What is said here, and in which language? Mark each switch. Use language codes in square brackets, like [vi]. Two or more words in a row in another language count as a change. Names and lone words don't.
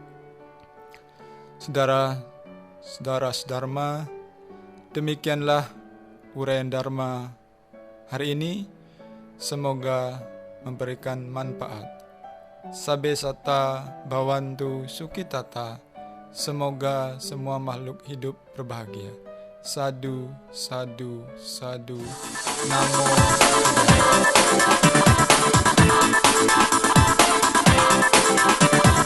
[id] Saudara sedharma, demikianlah uraian Dharma hari ini. Semoga memberikan manfaat. [pi] Sabbe Sata Bhavantu Sukhitata. [id] Semoga semua makhluk hidup berbahagia. [pi] Sadu, sadu, sadu. Namo Buddhaya.